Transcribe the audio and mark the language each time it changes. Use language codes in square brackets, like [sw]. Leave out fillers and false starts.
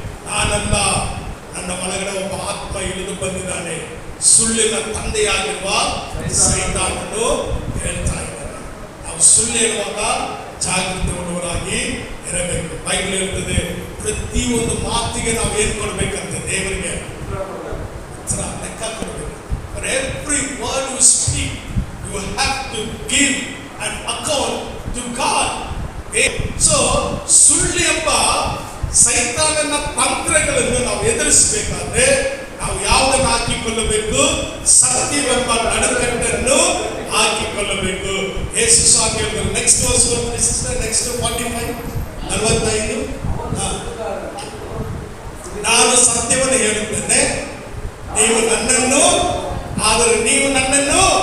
[kn] ನಾನಲ್ಲ, ನನ್ನ ಒಳಗಡೆ ಒಬ್ಬ ಆತ್ಮ ಇಳಿದು ಬಂದಿದ್ದಾನೆ. ಸುಳ್ಳಿನ ತಂದೆಯಾಗಿರುವ ಸೈತಾನನು ಹೇಳ್ತಾ ಇದ್ದಾನೆ. ನಾವು ಸುಳ್ಳು ಹೇಳುವಾಗ ಜಾಗೃತಿ ಉಳ್ಳವರಾಗಿ ಇರಬೇಕು. ಬೈಬಲ್ ಹೇಳ್ತದೆ, ಪ್ರತಿಯೊಂದು ಮಾತಿಗೆ ನಾವು ಏನ್ ಕೊಡ್ಬೇಕಂತೆ? ದೇವರಿಗೆ ಲೆಕ್ಕ ಕೊಡಬೇಕು. [en] For every word you speak, you have to give an account to God. [kn] So ಸುಳ್ಳು ಎಂಬ ಸೈತಾನನ ತಂತ್ರಗಳನ್ನು ನಾವು ಎದುರಿಸಬೇಕಾದ್ರೆ ನಾವು ಯಾವುದನ್ನು ಹಾಕಿಕೊಳ್ಳಬೇಕು? ಸತ್ಯವೆಂಬ ನಡುಕಟ್ಟನ್ನು ಹಾಕಿಕೊಳ್ಳಬೇಕು. ಯೇಸು ಸ್ವಾಮಿ ಹೇಳಿದರು. ನೆಕ್ಸ್ಟ್ ವರ್ಸ್ ನೆಕ್ಸ್ಟ್ 45 ನಾನು ಸತ್ಯವನ್ನು ಹೇಳುತ್ತೇನೆ, ನೀವು ನನ್ನನ್ನು, ಆದರೆ ನೀವು ನನ್ನನ್ನು.